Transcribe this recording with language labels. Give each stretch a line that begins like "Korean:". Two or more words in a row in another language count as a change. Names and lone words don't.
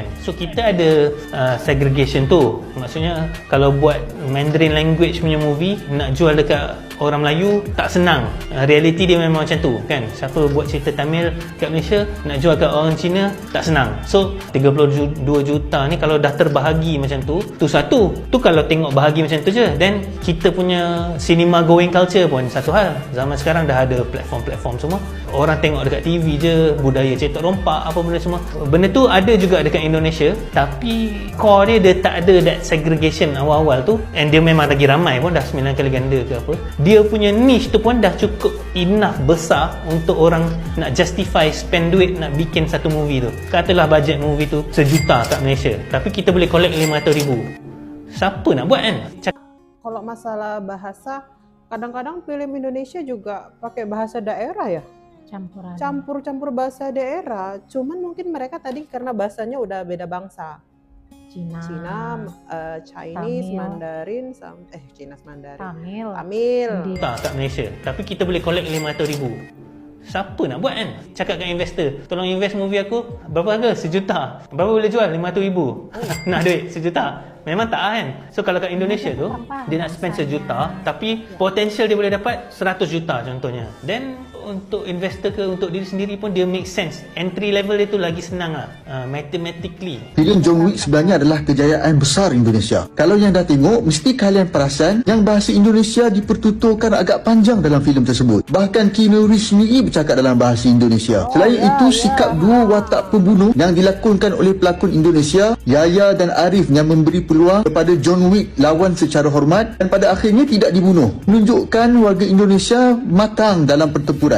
Malay: So kita ada segregation tu. Maksudnya kalau buat
English: Mandarin language
Malay: punya movie nak jual dekat orang Melayu tak senang. Reality dia memang macam tu kan. Siapa buat cerita Tamil kat Malaysia nak jual kat orang Cina tak senang. So 32 juta ni kalau dah terbahagi macam tu satu. Tu kalau tengok bahagi macam tu je. Then kita punya
English: cinema going culture
Malay: pun satu hal. Zaman sekarang dah ada platform-platform semua. orang tengok dekat TV je, budaya cetak rompak apa benda semua. Benda tu ada juga dekat Indonesia, tapi core dia tak ada
English: that segregation
Malay: awal-awal tu, and dia memang lagi ramai pun, dah 9 kali ganda ke apa. Dia punya niche tu pun dah cukup enough besar untuk orang nak
English: justify spend
Malay: duit nak bikin satu movie tu. Katalah
English: budget movie
Malay: tu 1 juta kat Malaysia, tapi kita boleh collect 500,000. Siapa nak buat kan?
Indonesian: Kalau masalah bahasa, kadang-kadang film Indonesia juga pakai bahasa daerah ya. Campuran. Campur-campur bahasa daerah. Cuman mungkin mereka tadi karena bahasanya udah beda bangsa. Cina, Chinese, Tamil. Mandarin, Chinese, Mandarin, Tamil. Tamil.
Malay: Tak kat Malaysia, tapi kita boleh collect 500,000. Siapa nak buat kan? Cakap kat investor, tolong
English: invest movie
Malay: aku, berapa harga? 1 juta. Berapa boleh jual? 500,000. Nak duit 1 juta. Memang tak kan? So kalau kat Indonesia tu, dia nak spend 1 juta, tapi potensial dia boleh dapat 100 juta contohnya. Then untuk investor ke untuk diri sendiri pun dia
English: make sense. Entry level
Malay: dia tu lagi senang lah, mathematically. Filem John Wick sebenarnya adalah kejayaan besar Indonesia. Kalau yang dah tengok, mesti kalian perasan yang bahasa Indonesia dipertuturkan agak panjang dalam filem tersebut. Bahkan Keanu Reeves sendiri bercakap dalam bahasa Indonesia. Selain itu, sikap dua watak pembunuh yang dilakonkan oleh pelakon Indonesia, Yaya dan Arif, yang memberi peluang kepada John Wick lawan secara hormat dan pada akhirnya tidak dibunuh, menunjukkan warga Indonesia matang dalam pertempuran.